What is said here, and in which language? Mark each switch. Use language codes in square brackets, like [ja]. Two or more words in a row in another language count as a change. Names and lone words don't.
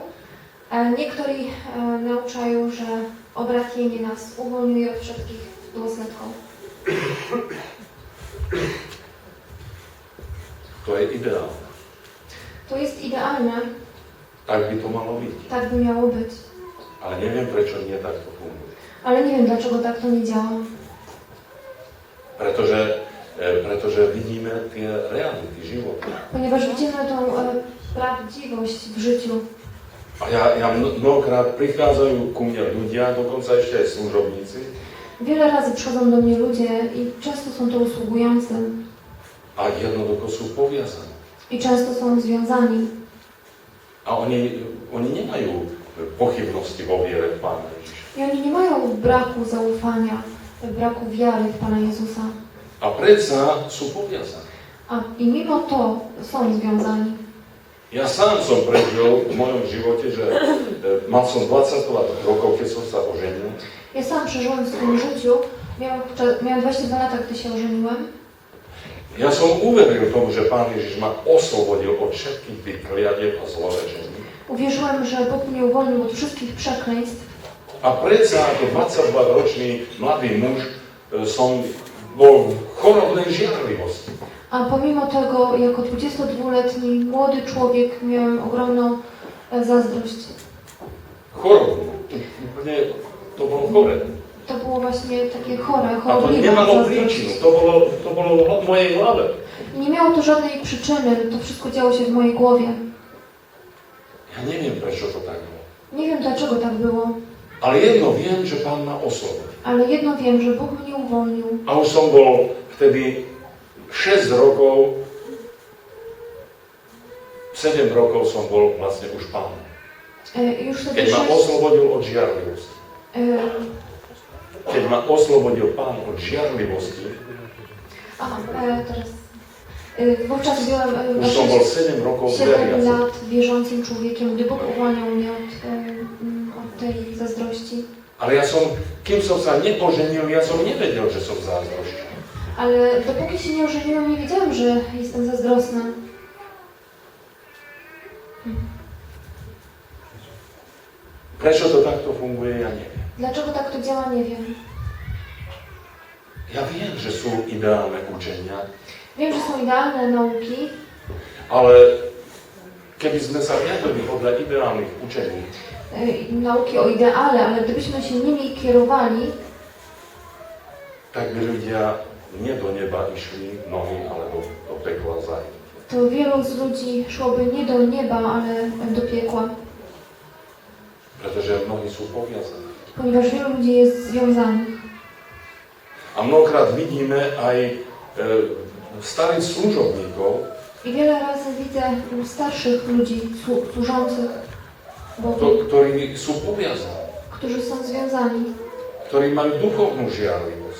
[sk] Niektorí naučajú, že obratenie nás uvoľňuje od všetkých dôsledkov. To je ideálne. [pl] To jest ideálne. [sk] Tak by to malo byť. [pl] Tak by miało być. [sk] Ale neviem, prečo nie takto funguje. [pl] Ale nie wiem, dlaczego tak to nie działa. [sk] Pretože vidíme tie reality života. [pl] Ponieważ widzimy tą prawdziwość w życiu. [sk] A ja mnohokrát prichádzajú ku mne ľudia, dokonca ešte aj služobníci. [pl] Wiele razy przychodzą do mnie ludzie i często są to usługujący. [sk] A jednoducho sú poviazaní. [pl] I często są związani. [sk] A oni nemajú pochybnosti vo viere v Pána Ježiša. [pl] I oni nie mają braku zaufania, braku wiary w Pana Jezusa. [sk] A predsa sú poviazaní. [pl] I mimo to są związani. [sk] Ja sám som prežil v mojom živote, že mal som 20 rokov, keď som sa oženil. [pl] Ja sam przeżyłem w swoim życiu, miałem 22 lata, gdy się ożeniłem. [sk] Ja som uveril tomu, že Pán Ježiš ma oslobodil od všetkých tých kliadieb a zlorečení. [pl] Uwierzyłem, że Bóg mnie uwolnił od wszystkich przekleństw. [sk] A predsa ako 22-ročný mladý muž som bol v chorobnej žiarlivosti. [pl] A pomimo tego, jako 22-letni młody człowiek, miałem ogromną zazdrość. [sk] Chorobnú. To bolo chore. [pl] To było właśnie takie chore, [sk] A to [pl] chorobliwe [sk] nemalo [pl] zazdrość. [sk] príčinu. To bolo v mojej hlave. [pl] I nie miało to żadnej przyczyny, to wszystko działo się w mojej głowie. [sk] Ja neviem, prečo to tak bolo. [pl] Nie wiem, dlaczego tak było, [sk] Ale jedno viem, že Pán ma oslobodil. [pl] ale jedno wiem, że Bóg mnie uwolnił. [sk] A už som bol vtedy 6 rokov, 7 rokov som bol vlastne už Pán. [pl] Już wtedy [sk] Keď ma oslobodil od žiarlivosti. Keď ma oslobodil Pán od žiarlivosti, [pl] teraz. Wówczas byłem [sk] už som bol 7 rokov 7 veriaci. [pl] lat wierzącym człowiekiem, gdy Bóg uwalniał mnie od tej zazdrości. [sk] Ale ja som, kým som sa nepoženil, ja som nevedel, že som zázdrošný. [pl] Ale dopóki się nie ożeniłem, nie wiedziałem, że jestem zazdrosna. [sk] Prečo to takto funguje, ja neviem. [pl] Dlaczego tak to działa, nie wiem. [sk] Ja viem, že sú ideálne učenia, [pl] Wiem, że są idealne nauki, [sk] ale keby sme sa riadili podľa ideálnych učení, [pl] nauki o ideale, ale gdybyśmy się nimi kierowali, [sk] tak by ľudia nie do neba išli nohy, ale do pekla zajít. [pl] to wielu z ludzi szłoby nie do nieba, ale do piekła. [sk] Pretože mnohí sú poviazaní. [pl] Ponieważ wielu ludzi jest związanych. [sk] A mnohokrát vidíme aj starých služobníkov, [pl] I wiele razy widzę starszych ludzi służących Bogu, [sk] ktorí sú poviazaní, [pl] którzy są związani, [sk] ktorí majú duchovnú žiarlivosť